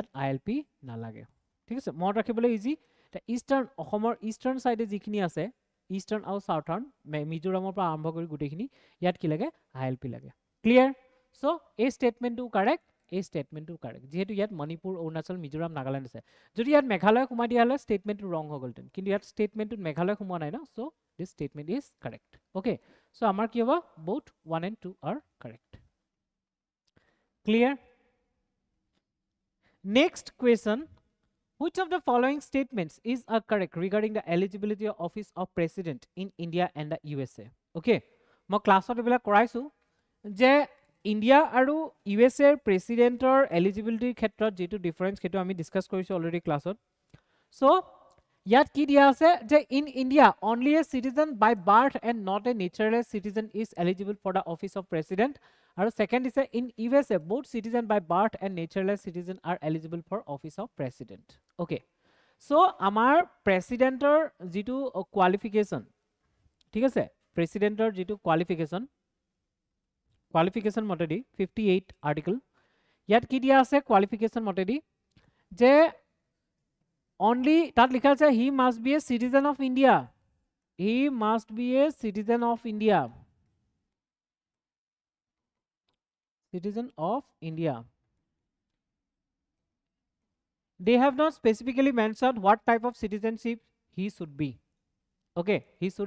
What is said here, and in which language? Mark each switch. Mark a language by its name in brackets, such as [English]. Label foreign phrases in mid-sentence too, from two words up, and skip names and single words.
[Assamese] ILP নালাগে ঠিক আছে মনত ৰাখিবলৈ ইজি তা ইষ্টাৰ্ণ অসমৰ ইষ্টাৰ্ণ সাইডে যিখিনি আছে ইষ্টাৰ্ণ আৰু সাউথাৰ্ণ মিজোৰামৰ পৰা আৰম্ভ কৰি গোটেইখিনি ইয়াত কি লাগে ILP লাগে ক্লিয়াৰ সো এই স্টেটমেন্টটো কাৰেক্ট যেহেতু ইয়াত মণিপুৰ অৰুণাচল মিজোৰাম নাগালেণ্ড আছে যদি ইয়াত মেঘালয় সোমাই দিয়া হলে স্টেটমেন্টটো ৰং হৈ গলতেন কিন্তু ইয়াত স্টেটমেন্টটোত মেঘালয় সোমোৱা নাই ন [English] so this statement is correct okay so [Assamese] আমাৰ কি হ'ব [English] both 1 and 2 are correct clear next question which of the following statements is correct regarding the eligibility of office of president in India and the USA okay [Assamese] মই ক্লাছত এবিলা কৰাইছো যে ইন্ডিয়া আৰু USA প্ৰেসিডেন্টৰ এলিজিবিলিটিৰ ক্ষেত্ৰত যেটো ডিফাৰেন্স কেটো আমি ডিসকাস কৰিছো অলৰেডি ক্লাছত সো ইয়াত কি দিয়া আছে যে [English] in India only a citizen by birth and not a naturalized citizen is eligible for the office of president আৰু second is in USA both citizen by birth and naturalized citizen are eligible for office of president okay so [Assamese] আমাৰ প্ৰেসিডেন্টৰ যেটো কোৱালিফিকেশন ঠিক আছে প্ৰেসিডেন্টৰ যেটো কোৱালিফিকেশন মতেদি 58 আৰ্টিকল ইয়াত কি দিয়া আছে কোৱালিফিকেশন মতেদি যে [English] only that [Assamese] লিখা আছে [English] he must be a citizen of India they have not specifically mentioned what type of citizenship he should be okay he should